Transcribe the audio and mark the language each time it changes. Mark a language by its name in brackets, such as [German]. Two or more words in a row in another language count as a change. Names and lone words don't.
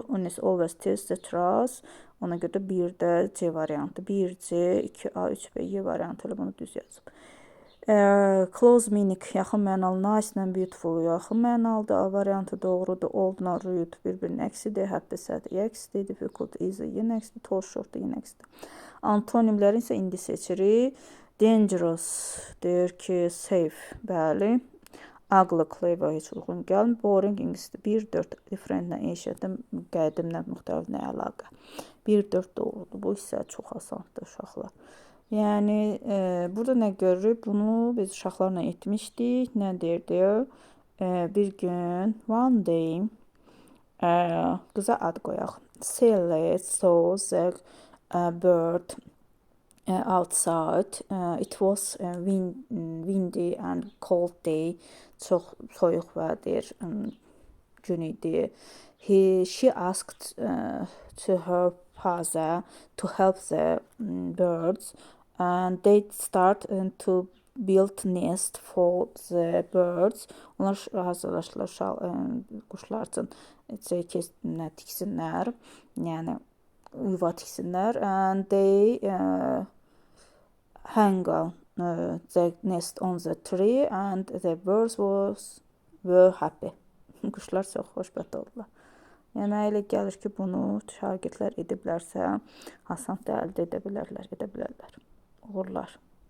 [English] Honest, always tells the truth. [Azerbaijani] Ona görə də 1 də C variantı. 1C, 2A, 3B, Y variantı ilə bunu düz yazıb. [English] Close meaning [Azerbaijani] yaxın mənalı, nice ilə beautiful yaxın mənalıdır. A variantı doğrudur. Old-la rude bir-birinin əksidir. [English] Happy, sad [Azerbaijani] əksidir. [English] Difficult, easy [Azerbaijani] yenə əksidir. [English] Tall, short [Azerbaijani] yenə əksidir. Antonimləri isə indi seçirik. Dangerous deyir ki, safe, bəli. [English] Ugly, clever [Azerbaijani] heç uyğun gəlmir. Boring ingilisdir. 1-4 different-lə, ancient-lə, qədimlə, müxtəlif nə əlaqə. 1-4 doğrudur. Bu isə çox asandır uşaqlar. Yəni, burada nə görürük? Bunu biz uşaqlarla etmişdik. Nə deyir? Bir gün, [English] one day, [Azerbaijani] qıza ad qoyaq. [English] Sally saw the bird outside. It was windy and cold day. [Azerbaijani] Çox soyuq və deyir, gün idi. [English] She asked to her father to help the birds. And they start to build nest for the birds. [Azerbaijani] Onlar hazırlaşırlar quşlar üçün tiksinlər, yəni yuva tiksinlər. [English] And they hang the nest on the tree and the birds were happy. [Azerbaijani] Quşlar çox xoşbəxt oldular. Yəni elə gəlir ki, bunu şagirdlər ediblərsə, asan da əldə edə bilərlər. Uğurlar.